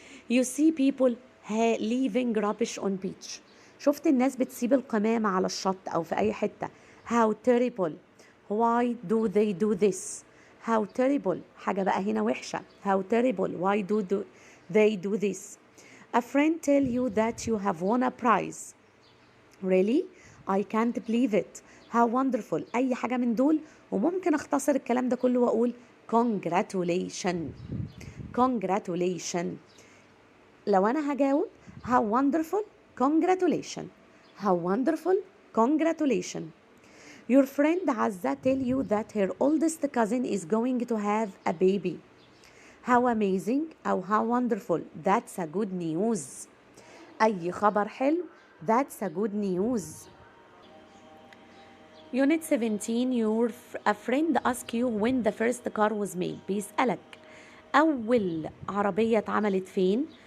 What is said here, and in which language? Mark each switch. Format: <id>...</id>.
<en>You see people leaving rubbish on beach.</en> <ar>شفت الناس بتسيب القمامة على الشط أو في أي حتة.</ar> <en>How terrible. Why do they do this? How terrible.</en> <ar>حاجة بقى هنا وحشة.</ar> <en>How terrible. Why do they do this? A friend tell you that you have won a prize. Really? I can't believe it. How wonderful.</en> <ar>أي حاجة من دول، وممكن أختصر الكلام ده كله وأقول congratulation.</ar> <en>congratulation.</en> <ar>لو أنا هجاوب</ar> <en>how wonderful congratulation. how wonderful congratulation. Your friend عزة tell you that her oldest cousin is going to have a baby. How amazing أو how wonderful. That's a good news.</en> <ar>أي خبر حلو.</ar> <en>That's a good news. Unit 17 a friend asks you when the first car was made.</en> <ar>بيسألك أول عربية اتعملت فين.</ar>